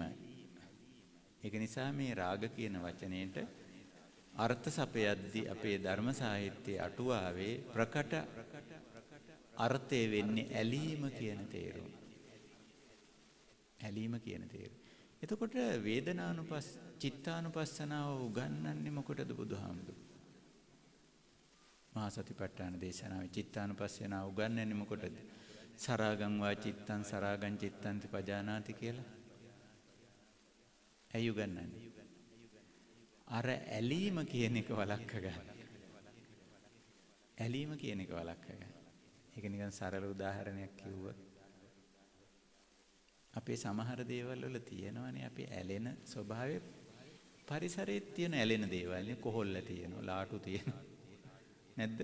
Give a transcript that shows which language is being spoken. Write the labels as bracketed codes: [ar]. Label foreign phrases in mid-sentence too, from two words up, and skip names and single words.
[si] ඒක නිසා මේ රාග කියන වචනේට අර්ථ සපයද්දී අපේ ධර්ම සාහිත්‍යයේ අටුවාවේ ප්‍රකට අර්ථය වෙන්නේ ඇලීම කියන තේරුම. ඇලීම කියන තේරුම. එතකොට චිත්තානුපස්සනාව උගන්වන්නේ මොකටද බුදුහාමුදුරුවෝ? මහා සතිපට්ඨාන දේශනාවේ චිත්තානුපස්සනාව උගන්වන්නේ මොකටද? [pi] සරාගං වා චිත්තං සරාගං චිත්තං පජානාති කියලා. [si] ඇයි උගන්වන්නේ? අර ඇලීම කියන එක වළක්ව ගන්න. ඇලීම කියන එක වළක්ව ගන්න. ඒක නිකන් සරල උදාහරණයක් කිව්වොත් අපේ සමහර දේවල් වල තියෙනවනේ අපි ඇලෙන ස්වභාවය පරිසරයේ තියෙන ඇලෙන දේවල් නේ කොහොල්ල තියෙනවා ලාටු තියෙනවා නැද්ද?